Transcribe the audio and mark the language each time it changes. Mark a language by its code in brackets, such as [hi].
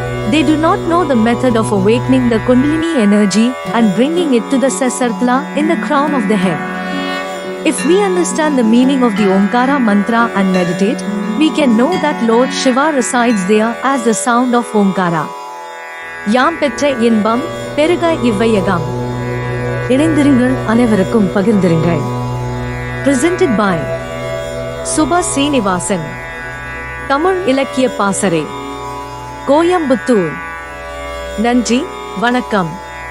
[en] They do not know the method of awakening the Kundalini energy and bringing it to the Sasartla in the crown of the head. If we understand the meaning of the Omkara mantra and meditate, we can know that Lord Shiva resides there as the sound of Omkara. [ta] யாம் பெற்ற இன்பம் பெருக இவ்வையகம். இணைந்திருங்கள், அனைவருக்கும் பகிர்ந்திருங்கள். [en] Presented by Subha Srinivasan. [ta] Tamil இலக்கிய பாசறை, கோயம்புத்தூர். நன்றி, வணக்கம்.